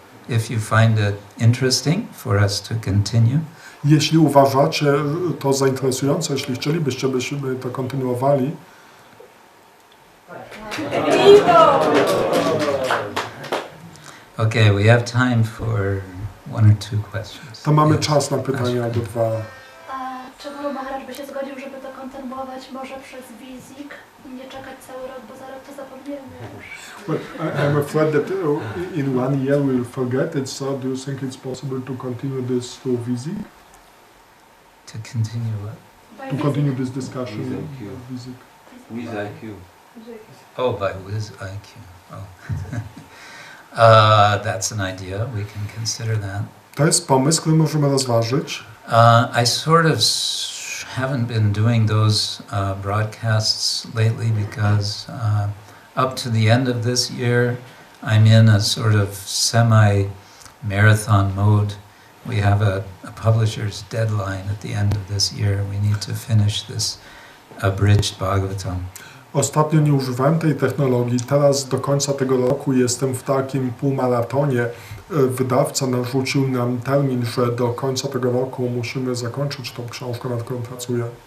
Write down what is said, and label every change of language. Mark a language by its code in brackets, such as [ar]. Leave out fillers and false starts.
[en] If you find it interesting for us to continue. [pl] Jeśli uważacie to za interesujące, jeśli chcielibyście, byśmy to kontynuowali. [en] Okay, we have time for one or two questions. [pl] To mamy czas na pytania albo dwa. A czy Guru Maharaj by się zgodził, żeby to kontynuować może przez wizik i nie czekać cały rok, bo za rok to zapomniemy już? [en] Well, I'm afraid that in 1 year we'll forget it, so do you think it's possible to continue this through visit? To continue what? To continue this discussion Visit. visit? With IQ. Oh, by Wiz IQ. Oh. That's an idea. We can consider that. [pl] To jest pomysł, który możemy rozważyć. [en] I sort of haven't been doing those broadcasts lately because up to the end of this year, I'm in a sort of semi-marathon mode. We have a publisher's deadline at the end of this year. We need to finish this abridged Bhagavatam. [pl] Ostatnio nie używałem tej technologii. Teraz do końca tego roku jestem w takim półmaratonie. Wydawca narzucił nam termin, że do końca tego roku musimy zakończyć tą książkę, nad którą pracuję.